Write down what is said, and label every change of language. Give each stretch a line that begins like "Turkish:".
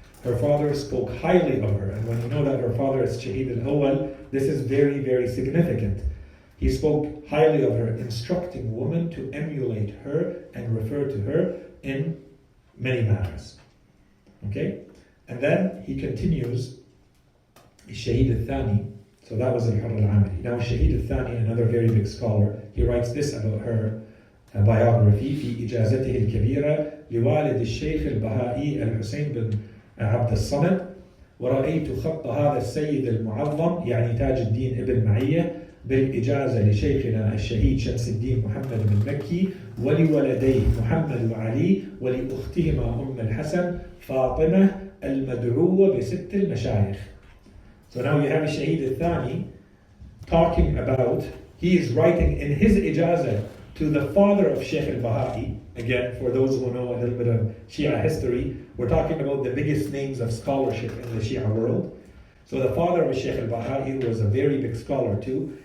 English: Her father spoke highly of her, and when you know that her father is Shahid al-Awwal, this is very, very significant. He spoke highly of her, instructing women to emulate her and refer to her in many matters. Okay? And then he continues, Shahid al-Thani, so that was al-Hurr al-Amali. Now Shahid al-Thani, another very big scholar, he writes this about her biography,
Arabic: في إجازته الكبيرة لوالد الشيخ البهائي الحسين بن عبد الصمد، ورأيت خط هذا السيد المعظم يعني تاج الدين ابن معية بالإجازة لشيخنا الشهيد شمس الدين محمد بن مكي ولولديه محمد وعلي ولأختهما أم الحسن فاطمة المدعوة بست المشايخ.
English: So now you have Shahid al-Thani talking about, he is writing in his ijazah to the father of Sheikh al-Baha'i. Again, for those who know a little bit of Shia history, we're talking about the biggest names of scholarship in the Shia world. So the father of Sheikh al-Baha'i was a very big scholar too.